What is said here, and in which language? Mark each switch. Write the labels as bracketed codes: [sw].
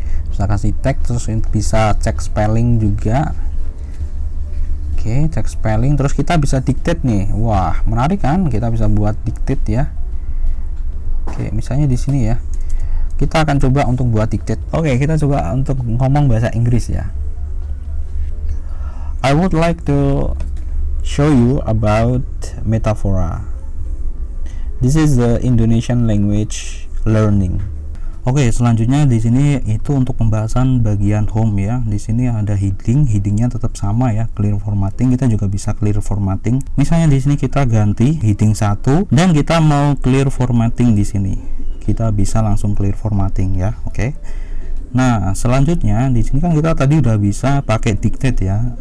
[id] Bisa kasih tag, terus bisa cek spelling juga. Oke, cek spelling. Terus kita bisa dictate nih. Wah menarik kan? Kita bisa buat dictate ya. Oke, misalnya di sini ya. Kita akan coba untuk buat dictate. Oke, kita coba untuk ngomong bahasa Inggris ya. [en] I would like to show you about metaphora. This is the Indonesian language learning. [id] Oke, selanjutnya di sini itu untuk pembahasan bagian home ya. Di sini ada headingnya tetap sama ya, clear formatting. Kita juga bisa clear formatting. Misalnya di sini kita ganti heading 1 dan kita mau clear formatting di sini. Kita bisa langsung clear formatting ya. Oke. Nah, selanjutnya di sini kan kita tadi udah bisa pakai dictate ya.